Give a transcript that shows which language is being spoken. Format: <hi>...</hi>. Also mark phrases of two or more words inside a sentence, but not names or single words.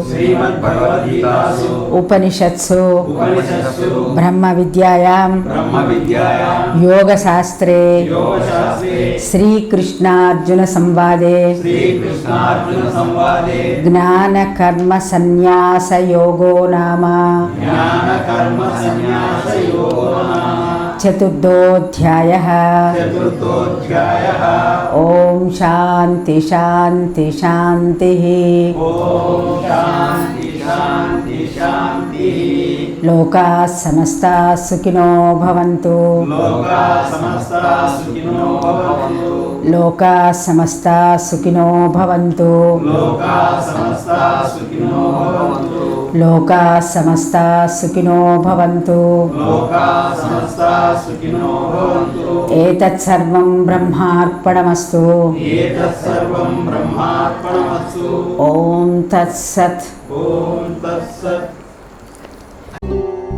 <sa>ఉపనిషత్సు బ్రహ్మ విద్యాయాం యోగశాస్త్రే శ్రీకృష్ణార్జున సంవాదే జ్ఞానకర్మ సన్యాస యోగో నామ చతుర్థోధ్యాయः చతుర్థోధ్యాయः ఓం శాంతి శాంతి శాంతిః ఓం శాంతి శాంతి శాంతిః లోకాः సమస్తాः సుఖినో భవంతు లోకాः సమస్తాः సుఖినో భవంతు లోకాः సమస్తాः సుఖినో భవంతు లోకాः సమస్తాः సుఖినో భవంతు లోకాः సమస్తాः సుఖినో భవంతు లోకాः సమస్తాः సుఖినో భవంతు ఏతత్ సర్వం బ్రహ్మార్పణమస్తు ఏతత్ సర్వం బ్రహ్మార్పణమస్తు ఓం తత్సత్ ఓం తత్సత్</sa>